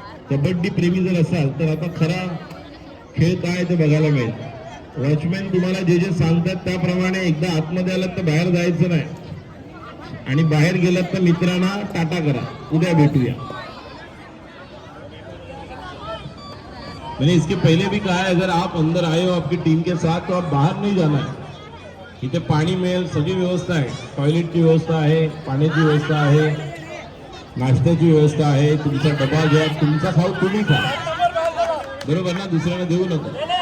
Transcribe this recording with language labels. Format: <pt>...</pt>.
<mr>कबड्डी प्रेमी जर असाल तर आता खरा खेळ काय ते बघायला मिळेल. वॉचमॅन तुम्हाला जे जे सांगतात त्याप्रमाणे एकदा आतमध्ये आलात तर बाहेर जायचं नाही, आणि बाहेर गेलात तर मित्रांना टाटा करा. उद्या भेटूया.</mr> <hi>मैंने इसके पहले भी कहा है, अगर आप अंदर आए हो आपकी टीम के साथ तो आप बाहर नहीं जाना है.</hi> <mr>इथे पाणी मिळेल, सगळी व्यवस्था आहे. टॉयलेटची व्यवस्था आहे, पाण्याची व्यवस्था आहे, नाश्त्याची व्यवस्था आहे. तुमचा डबा घ्या, तुमचा खाऊ तुम्ही खा, बरोबर ना, दुसऱ्यांना देऊ नका.</mr>